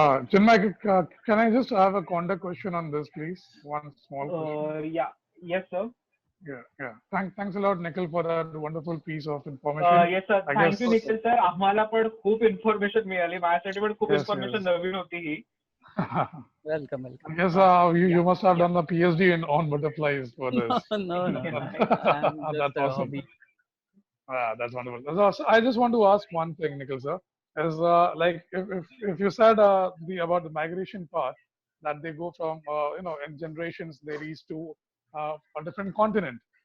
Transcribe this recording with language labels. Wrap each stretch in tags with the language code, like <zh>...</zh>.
<en>Chinmay, can I just have a counter question on this, please? One small question. Yeah. Yes, sir. Yeah. Thanks a lot, Nikhil, for that wonderful piece of information. Yes, sir. Thank you, Nikhil, sir.</en> <mr>आम्हाला पण खूप information मिळाली. माझ्यासाठी पण खूप information नवीन होती ही.</mr> <en>Welcome. Yes, you must have done a PhD on butterflies for this. No. That's awesome. That's wonderful. So I just want to ask one thing, Nikhil, sir. Is like if you said about the migration part, that they go from in generations they reach to a different continent.</en>